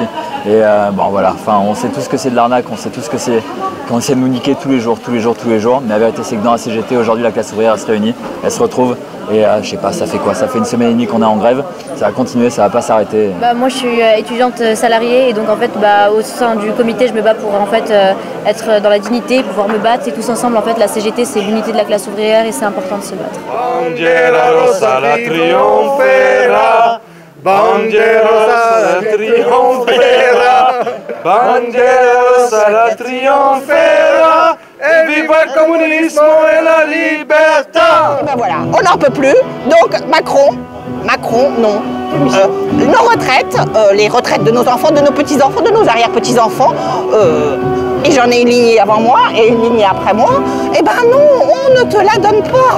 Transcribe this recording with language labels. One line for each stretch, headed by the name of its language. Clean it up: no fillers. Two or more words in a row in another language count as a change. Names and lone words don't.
French: Et bon voilà, enfin on sait tous que c'est de l'arnaque, on sait tous que c'est qu'on essaie de nous niquer tous les jours, mais la vérité c'est que dans la CGT aujourd'hui la classe ouvrière elle se réunit, elle se retrouve et je sais pas, ça fait quoi, ça fait 1 semaine et demie qu'on est en grève, ça va continuer, ça va pas s'arrêter. Moi je suis étudiante salariée et donc en fait au sein du comité je me bats pour en fait être dans la dignité, pouvoir me battre et tous ensemble en fait la CGT c'est l'unité de la classe ouvrière et c'est important de se battre.
Italian: Bandiera rossa la trionfera, bandiera rossa la trionfera, bandiera rossa la trionfera. Et viva il communismo et la libertà!
French: Ben voilà, on n'en peut plus. Donc Macron, non. Nos retraites, les retraites de nos enfants, de nos petits-enfants, de nos arrière-petits-enfants, et j'en ai une lignée avant moi et une lignée après moi, eh ben non, on ne te la donne pas.